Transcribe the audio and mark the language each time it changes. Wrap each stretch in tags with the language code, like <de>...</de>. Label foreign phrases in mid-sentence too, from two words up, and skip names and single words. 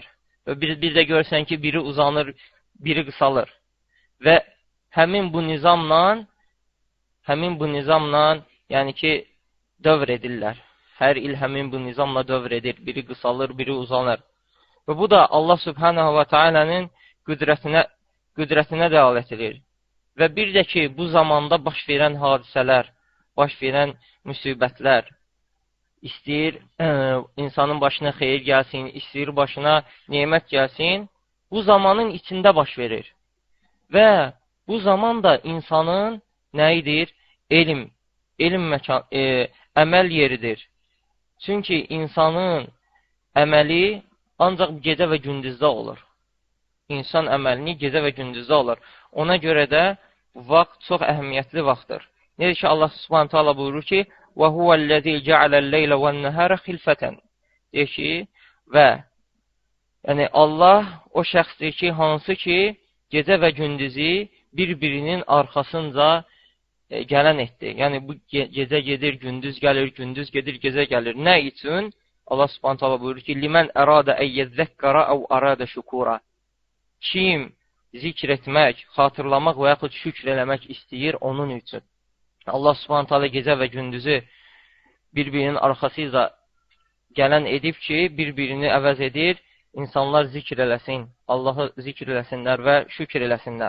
<az>Və bir də görürsən ki, biri uzanır, biri qısalır. Və həmin bu nizamla, yəni ki, dövr edirlər. Hər il həmin bu nizamla dövr edir. Biri qısalır, biri uzanır. Və bu da Allah</az> <ar>سبحانه و تعالى</ar> <az>qüdrətinə dəlalət edir. Və bir də ki, bu zamanda baş verən hadisələr, baş verən müsibətlər, istəyir insanın başına xeyir gəlsin, istəyir başına nemət gəlsin, bu zamanın içində baş verir. Və bu zaman da insanın nəyidir? Əməl yeridir. Çünki insanın əməli ancaq gecə və gündüzdə olur. İnsan əməlini gecə və gündüzdə olur. Ona görə də bu vaxt çox əhəmiyyətli vaxtdır. Necə ki, Allah</az> <ar>سبحانه تعالى</ar> <az>buyurur ki,</az> <ar>وَهُوَ الَّذِي جَعَلَ اللَّيْلَ وَالنَّهَارَ خِلْفَةً</ar> <az>deyir ki, və yəni Allah o şəxsdir ki, hansı ki, gecə və gündüzü bir-birinin arxasınca gələn etdi. Yəni, bu gecə gedir, gündüz gəlir, gündüz gedir, gecə gəlir. Nə üçün? Allah</az> <ar>سبحانه تعالى</ar> <az>buyurur ki,</az> <ar>لِمَنْ أَرَادَ اَيَّذَّكَّرَ اَوْ أَرَادَ شُكُورًا</ar> <az>Kim zikr etmək, xatırlamaq və yaxud şükr eləmək istəyir onun üçün. Allah</az> <ar>سبحانه تعالى</ar> <az>gecə və gündüzü bir-birinin arxasıyla gələn edib ki, bir-birini əvəz edir, insanlar zikr eləsin, Allahı zikr eləsinlər və şükr eləsinlər.</az>